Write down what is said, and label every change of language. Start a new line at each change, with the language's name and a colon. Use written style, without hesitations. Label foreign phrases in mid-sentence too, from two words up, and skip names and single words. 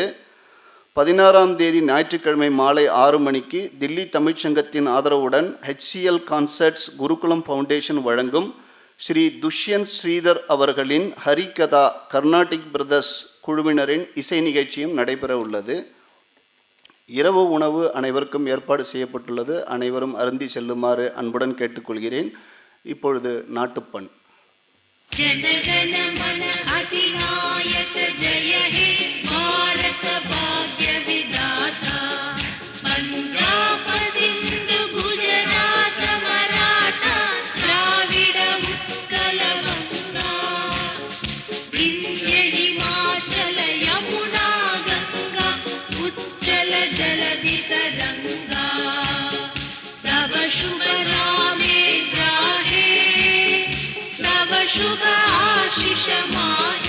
Tamil: 16ஆம் தேதி ஞாயிற்றுக்கிழமை மாலை 6 மணிக்கு தில்லி தமிழ்ச்சங்கத்தின் ஆதரவுடன் HCL கான்சர்ட்ஸ் குருகுலம் ஃபவுண்டேஷன் வழங்கும் ஸ்ரீ துஷ்யந்த் ஸ்ரீதர் அவர்களின் ஹரிகதா கர்நாடிக் பிரதர்ஸ் குழுவினரின் இசை நிகழ்ச்சியும் நடைபெற உள்ளது. இரவு உணவு அனைவருக்கும் ஏற்பாடு செய்யப்பட்டுள்ளது. அனைவரும் அருந்தி செல்லுமாறு அன்புடன் கேட்டுக்கொள்கிறேன். இப்பொழுது நாட்டுப்பண்.
Bangla: জনগণ মন অধিনায়ক জয় হে ভারত ভাগ্য বিধাতা পাঞ্জাব সিন্ধ গুজরাট মারাঠা দ্রাবিড় উৎকল গঙ্গা বিন্ধ্য হিমাচল যমুনা গঙ্গা উচ্চল জলধি তরঙ্গ তব শুভ নামে জাহে শুভ আশিস মা